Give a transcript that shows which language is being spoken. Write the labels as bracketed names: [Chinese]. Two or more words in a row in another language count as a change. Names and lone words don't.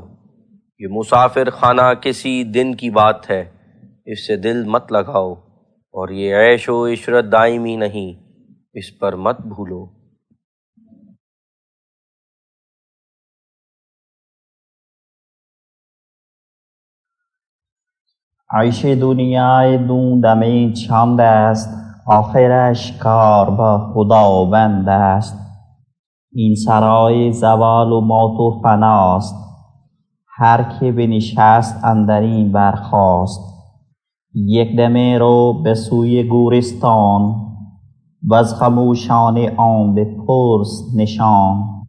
[Urdu] یہ مسافر خانہ کسی دن کی بات ہے، اس سے دل مت لگاؤ، اور یہ عیش و عشرت دائمی نہیں، اس پر مت بھولو۔ [Persian] عیش دنیای دون دمی چند است، آخرش کار با خداوند است. این سرای زوال و موت و فناست، هر که بنشست اندر این برخاست. یک دمه رو به سوی گورستان، وز خموشان آن بپرس نشان.